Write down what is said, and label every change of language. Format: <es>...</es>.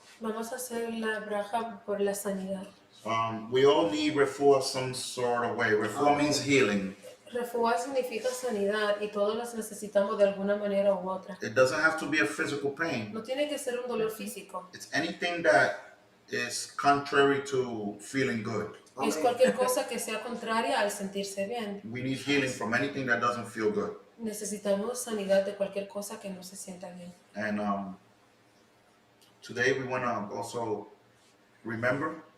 <es>Vamos a hacer la braja por la sanidad.</es> <en>We all need refor some sort of way. Refor means healing.</en> <es>Refuá significa sanidad y todos las necesitamos de alguna manera u otra.</es> <en>It doesn't have to be a physical pain.</en> <es>No tiene que ser un dolor físico.</es> <en>It's anything that is contrary to feeling good.</en> <es>Es cualquier cosa que sea contraria al sentirse bien.</es> <en>We need healing from anything that doesn't feel good.</en> <es>Necesitamos sanidad de cualquier cosa que no se sienta bien.</es> <en>And today we want to also remember</en>